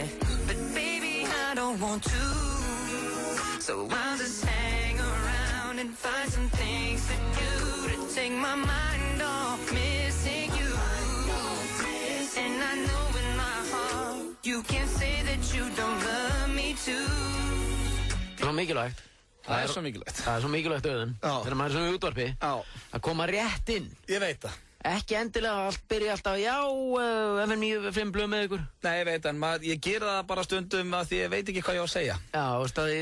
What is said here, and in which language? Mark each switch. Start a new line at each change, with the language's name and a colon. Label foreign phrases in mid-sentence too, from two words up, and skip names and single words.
English: But baby, I don't want to. So I'll just hang around and find some things to do to take my mind off missing you. And I know in my heart you can't say that you don't love me too.
Icelandic: Það er svo mikilvægt. Það er svo mikilvægt. Það er svo mikilvægt auðun. Þegar maður er svona í útvarpi. Að koma rétt inn. Ég veit það. Ekki endilega allt byrja alltaf já, FM 95 blöð með ykkur. Nei, ég veit, en ég gera það bara stundum að því ég veit ekki hvað ég á að segja.